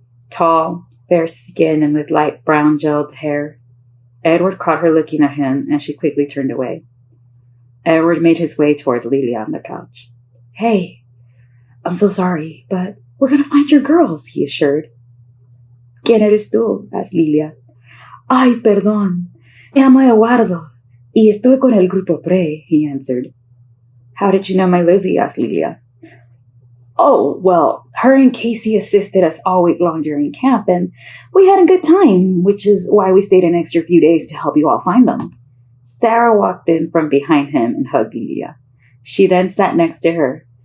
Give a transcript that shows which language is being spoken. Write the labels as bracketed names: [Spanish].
[English] Tall, fair skin, and with light brown gelled hair. Edward caught her looking at him, and she quickly turned away. Edward made his way towards Lilia on the couch. Hey, I'm so sorry, but we're going to find your girls, he assured. [Spanish] ¿Quién eres tú? [English] Asked Lilia. [Spanish] Ay, perdón. Me llamo Eduardo, y estoy con el grupo Pre, [English] he answered. How did you know my Lizzie? Asked Lilia. Oh, well, her and Casey assisted us all week long during camp, and we had a good time, which is why we stayed an extra few days to help you all find them. Sarah walked in from behind him and hugged Lilia. She then sat next to her.